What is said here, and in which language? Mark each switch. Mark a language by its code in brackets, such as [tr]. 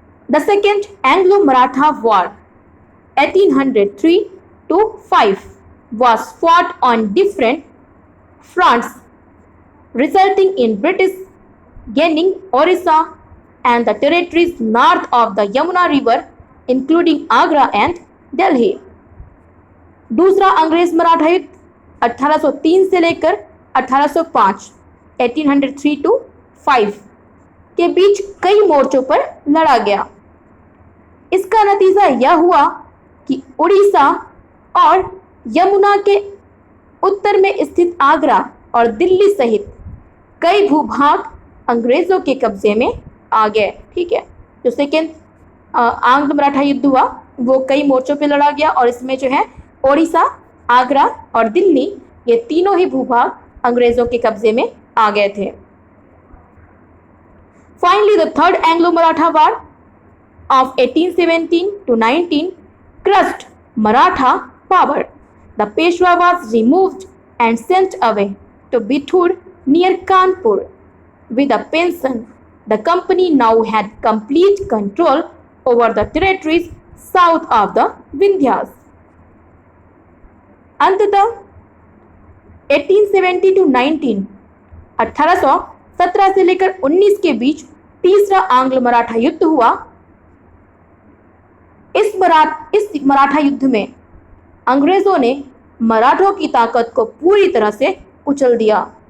[en] The second Anglo Maratha war 1803 to 5 was fought on different fronts, resulting in British gaining Orissa and the territories north of the Yamuna River, including Agra and Delhi. [hi] दूसरा अंग्रेज मराठा युद्ध 1803 से लेकर 1805 1803 to 5 के बीच कई मोर्चों पर लड़ा गया। इसका नतीजा यह हुआ कि उड़ीसा और यमुना के उत्तर में स्थित आगरा और दिल्ली सहित कई भूभाग अंग्रेजों के कब्जे में आ गए। ठीक है, जो सेकेंड आंग्ल मराठा युद्ध हुआ वो कई मोर्चों पे लड़ा गया और इसमें जो है ओडिशा, आगरा और दिल्ली ये तीनों ही भूभाग अंग्रेजों के कब्जे में आ गए थे। [en] Finally the third Anglo Maratha war of 1817 to 19 crushed Maratha power. The Peshwa was removed and sent away to Bithur near Kanpur with a pension. The company now had complete control over the territories south of the Vindhyas. [hi] अंततः 1870 to 19 1817 से लेकर 19 के बीच तीसरा आंग्ल मराठा युद्ध हुआ। इस मराठा युद्ध में अंग्रेजों ने मराठों की ताकत को पूरी तरह से कुचल दिया।